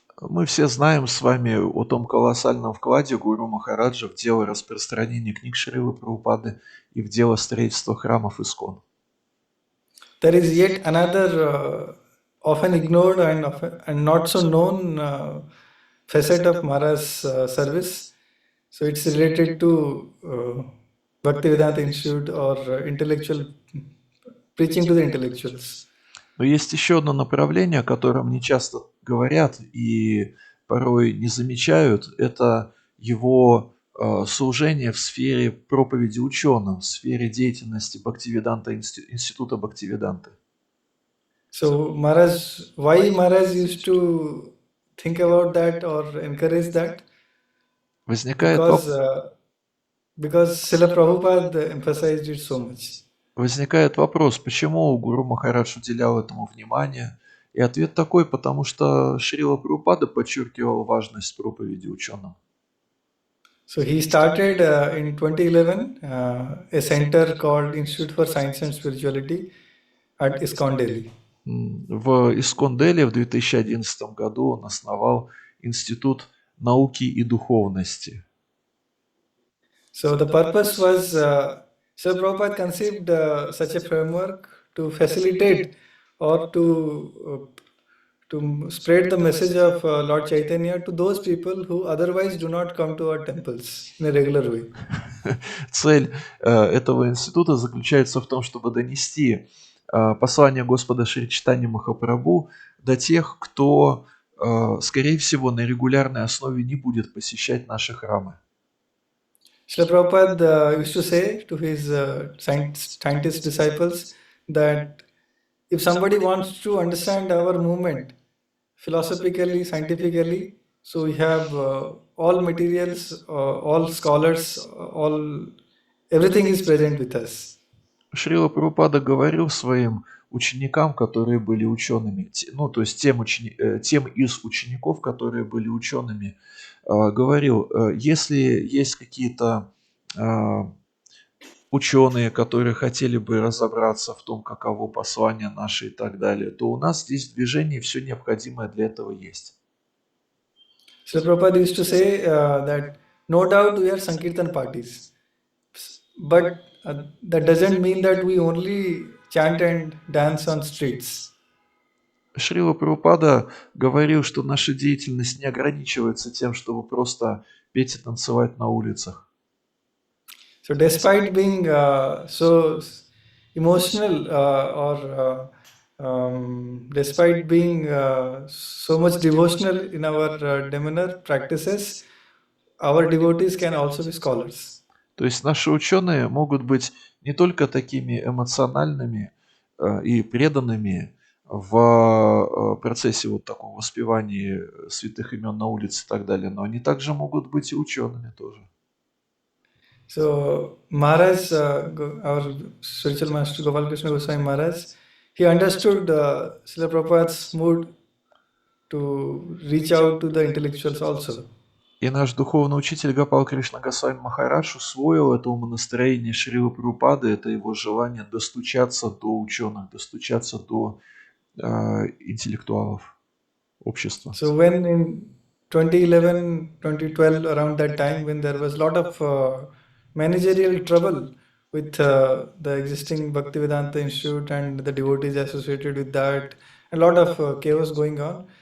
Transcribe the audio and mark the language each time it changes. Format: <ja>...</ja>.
<ru>Мы все знаем с вами о том колоссальном вкладе Гуру Махараджа в дело распространения книг Шрилы Прабхупады и в дело строительства храмов Искон.</ru> <en>There is yet another often ignored and not so known facet of Mara's service. So it's related to Bhaktivedanta Institute or intellectual preaching to the intellectuals.</en> <ru>Но есть еще одно направление, о котором не часто говорят и порой не замечают. Это его служение в сфере проповеди ученым, в сфере деятельности Института Бхактивиданты.</ru> <en>So why Maharaj used to think about that or encourage that?</en> <ru>Возникает,</ru> <en>Because Srila Prabhupada emphasized it so much.</en> <ru>возникает вопрос, почему Гуру Махарадж уделял этому внимание? И ответ такой, потому что Шрила Прабхупада подчеркивал важность проповеди ученым.</ru> <en>So he started in 2011 a center called Institute for Science and Spirituality at ISKCON Delhi.</en> <ru>В Искон-Дели в 2011 году он основал Институт науки и духовности.</ru> <en>So the purpose was, Srila Prabhupada conceived such a framework to facilitate or to spread the message of Lord Chaitanya to those people who otherwise do not come to our temples in a regular way.</en> <ru>Цель этого института заключается в том, чтобы донести послание Господа Шри Чайтаньи Махапрабху до тех, кто, скорее всего, на регулярной основе не будет посещать наши храмы.</ru> <en>Srila Prabhupada used to say to his scientist disciples that if somebody wants to understand our movement philosophically, scientifically, so we have all materials, all scholars, everything is present with us.</en> <ru>Шрила Прабхупада говорил своим ученикам, которые были учеными, ну, то есть тем из учеников, которые были учеными, говорил, если есть какие-то ученые, которые хотели бы разобраться в том, каково послание наше и так далее, то у нас здесь в движении все необходимое для этого есть.</ru> <en>Srila Prabhupada used to say that no doubt we are Sankirtan parties, but that doesn't mean that we only chant and dance on streets.</en> <ru>Шрила Прабхупада говорил, что наша деятельность не ограничивается тем, чтобы просто петь и танцевать на улицах.</ru> <en>So despite being so emotional despite being so much devotional in our demeanor practices, our devotees can also be scholars.</en> <ru>То есть наши ученые могут быть не только такими эмоциональными и преданными в процессе вот такого воспевания святых имен на улице и так далее, но они также могут быть и учеными тоже.</ru> <en>So Maharaj, our spiritual master Gopal Krishna Goswami Maharaj, he understood Srila Prabhupada's mood to reach out to the intellectuals also.</en> <ru>И наш духовный учитель Гопал Кришна Госвами Махарадж усвоил это умонастроение Шрилы Прабхупады, это его желание достучаться до ученых, достучаться до интеллектуалов общества.</ru> <en>So when in 2011, 2012, around that time, when there was a lot of managerial trouble with the existing Bhaktivedanta Institute and the devotees associated with that, a lot of chaos going on.</en>